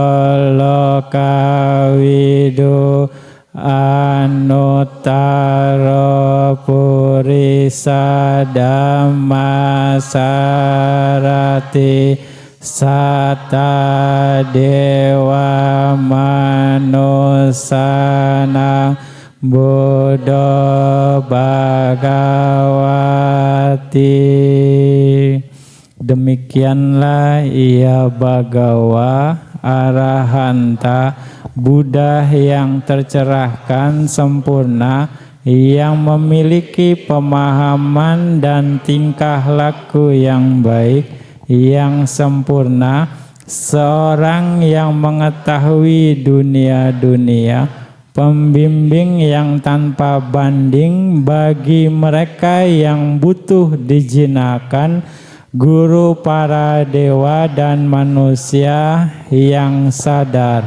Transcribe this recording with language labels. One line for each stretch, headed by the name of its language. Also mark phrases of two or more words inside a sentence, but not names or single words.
Pali: lokawidu anuttaro purisa dhammasarati satta dewa manusana buddha bhagawati.
Indonesian: Demikianlah ia Bhagawa Arahanta, Buddha yang tercerahkan sempurna, yang memiliki pemahaman dan tingkah laku yang baik, yang sempurna, seorang yang mengetahui dunia-dunia, pembimbing yang tanpa banding bagi mereka yang butuh dijinakan, guru para dewa dan manusia yang sadar.